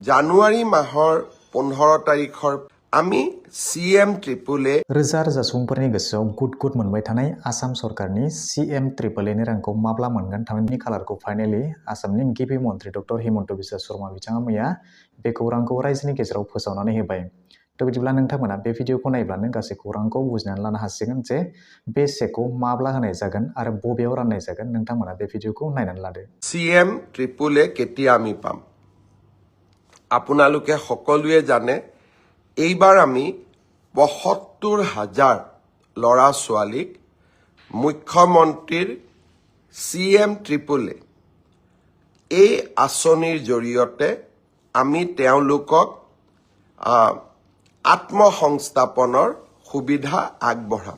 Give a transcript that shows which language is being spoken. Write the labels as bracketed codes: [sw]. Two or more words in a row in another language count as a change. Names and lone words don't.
[as] জানুৱাৰী মাহৰ 15 তাৰিখৰ আমি CM ट्रिपल A [brx] रोजा रोजा सुबुंफोरनि गोसोआव गुद गुद मोनबाय थानाय आसाम सरकारनि CM ट्रिपल A नि रांखौ माब्ला मोनगोन थामहिनबा खालारखौ फाइनालि आसामनि गिबि मन्थ्रि डक्टर हिमन्त बिश्व शर्मा बिथाङा मैया बे खौरांखौ रायजोनि गेजेराव फोसावनानै होबाय। थ' बिदिब्ला नोंथांमोना बे भिडिअखौ नायब्लानो गासै खौरांखौ बुजिनानै लानो हासिगोन जे बे चेकखौ माब्ला होनाय जागोन आरो बबेयाव राननाय जागोन। नोंथांमोना बे भिडिअखौ नायनानै लादो। [as] CM ट्रिपल A কেতিয়া আমি পাম আপোনালোকে সকলোৱে জানে এইবাৰ আমি ৭৫,০০০ ল'ৰা ছোৱালীক মুখ্যমন্ত্ৰীৰ CM ट्रिपल A এই আঁচনিৰ জৰিয়তে আমি তেওঁলোকক আত্মসংস্থাপনৰ সুবিধা আগবঢ়াম।